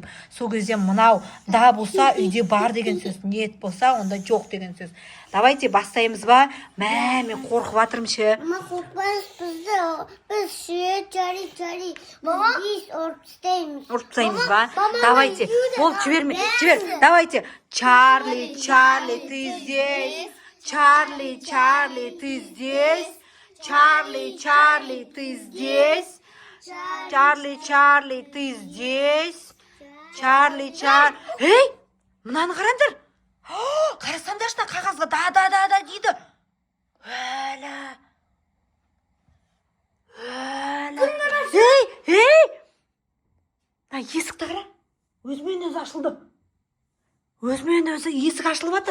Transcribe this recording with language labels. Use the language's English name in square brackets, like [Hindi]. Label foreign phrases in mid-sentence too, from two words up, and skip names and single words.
[Kazakh] Сол кезде мынау да болса үйде бар деген сөз, нет болса онда жоқ деген сөз. Давайте бастаймыз ба? Мен қорқып атырмын ше. Мама, қорқпаңыз, біз Чарли. Мама, біз ұрып тастаймыз ба? Давайте. Ол жібер. [Russian] Давайте. Чарли, ты здесь. Чарли, ты здесь. Чарли, ты здесь. Чарли, ты здесь. [Kazakh] Чарли. Ей, мынаны қараңдар. Қарасаңдаршы, қағазға да дейді. Ей! Есікті қара. Өзімен өзі ашылды. Өзімен өзі есік ашылып жатыр.